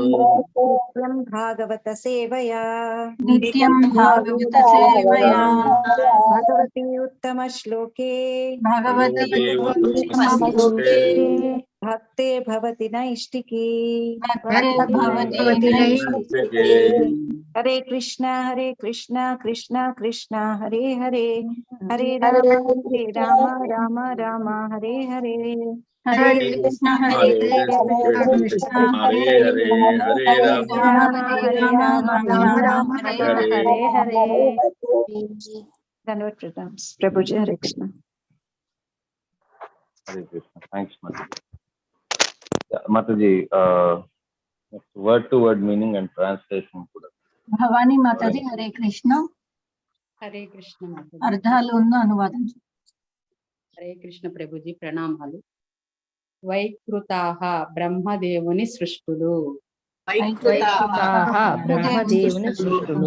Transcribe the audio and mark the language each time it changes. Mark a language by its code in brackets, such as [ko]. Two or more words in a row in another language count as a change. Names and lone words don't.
[sa] नित्यं भागवत सेवया నిత్యం భాగవత సేవయా भगवती उत्तम श्लोके భగవతి भक्ते भवति नैष्टिकी భగవతి हरे कृष्णा कृष्णा कृष्णा हरे हरे हरे राम राम राम हरे हरे హరే కృష్ణ హరే కృష్ణ हरे हरे हरे राम హరే రామ రామ రామ హరే హరే. [hi] हरे धन्यवाद प्रभु जी। हरे कृष्ण। हरे कृष्ण. थैंक्स माताजी. [en] word to word meaning and translation కూడా [te] భవానీ మాతాజీ హరే కృష్ణ హరే కృష్ణ మాతాజీ. అర్థాలు ఉన్న అనువాదం. హరే కృష్ణ ప్రభుజీ ప్రణామాలు. వైకృతాః బ్రహ్మదేవుని సృష్టులు. వైకృతాః బ్రహ్మదేవుని సృష్టులు.